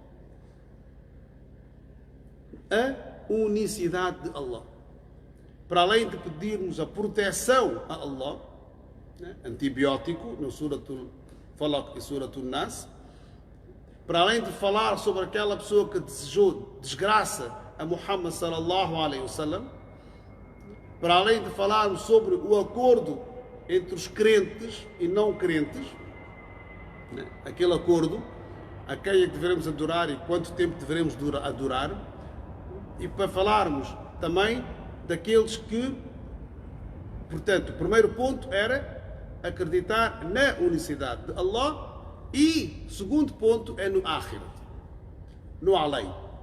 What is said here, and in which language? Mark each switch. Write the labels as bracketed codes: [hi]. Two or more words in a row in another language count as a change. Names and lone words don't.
[pt] A unicidade de Allah. Para além de pedirmos a proteção a Allah, né, antibiótico, no Suratul Falaq e Suratul Nas, para além de falar sobre aquela pessoa que desejou desgraça a Muhammad [ar] صلى الله عليه وسلم, [pt] para além de falarmos sobre o acordo entre os crentes e não crentes, né, aquele acordo, a quem é que devemos adorar e quanto tempo devemos adorar, e para falarmos também daqueles que, portanto, o primeiro ponto era acreditar na unicidade de Allah, e o segundo ponto é no Akhirat, no além.